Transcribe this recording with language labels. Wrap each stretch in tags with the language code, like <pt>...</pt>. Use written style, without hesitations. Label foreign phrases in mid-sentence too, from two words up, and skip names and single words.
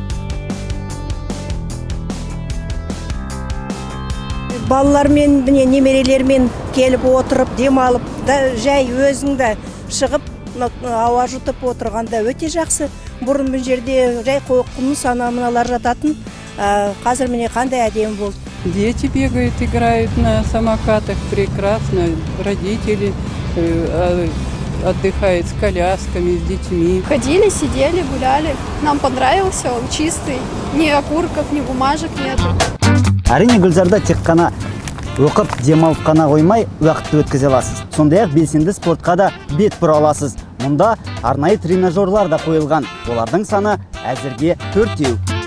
<kk>Балалармен, немерелермен келіп отырып, демалып, жай өзіңді шығып, ауа жұтып отырғанда өте жақсы. Бұрын бұл жерде жай қоққының санамыналар жататын, қазір міне қандай әдемі болды.</kk> <ru>Дети бегают, играют на самокатах, прекрасно. Родители отдыхают с колясками, с детьми. Ходили, сидели, гуляли. Нам понравился, он чистый. Ни окурков, ни бумажек нету.</ru> <kk>Әрине гүлзарда тек қана оқып, демалып қана қоймай, уақытты өткізе аласыз. Сондай-ақ белсенді спортқа да бет бұра аласыз. Мұнда арнайы тренажерлар да қойылған. Олардың саны әзірге 4-еу.</kk>